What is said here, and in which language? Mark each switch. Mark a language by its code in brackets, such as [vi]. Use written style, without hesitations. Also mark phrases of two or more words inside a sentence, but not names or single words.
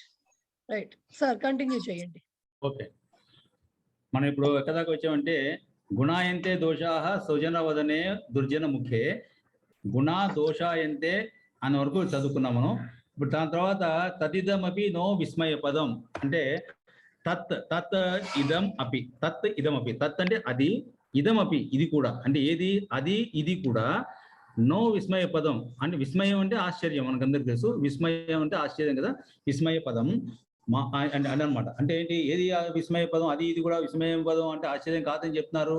[en] right sir, [te] కంటిన్యూ చేయండి. ఓకే, మనం ఇప్పుడు ఎక్కడ దాకా వచ్చామంటే [sa] గుణాయంతే దోషాః సుజన వదనే దుర్జన ముఖే, గుణ దోషాయంతే [te] అనే వరకు చదువుకున్నాం మనం. ఇప్పుడు దాని తర్వాత [sa] తదిదమపి నో విస్మయ పదం [te] అంటే [sa] తత్ ఇదం అపి, తత్ ఇదం అపి. [te] తత్ అంటే అది, [sa] ఇదం అపి [te] ఇది కూడా, అంటే ఏది అది ఇది కూడా. [sa] నో విస్మయ పదం [te] అంటే విస్మయం అంటే ఆశ్చర్యం, మనకందరికి తెలుసు. విస్మయం అంటే ఆశ్చర్యం కదా, విస్మయ పదం అంటే అనమాట. అంటే ఏంటి, ఏది విస్మయ పదం, అది ఇది కూడా విస్మయ పదం అంటే ఆశ్చర్యం కాదని చెప్తున్నారు.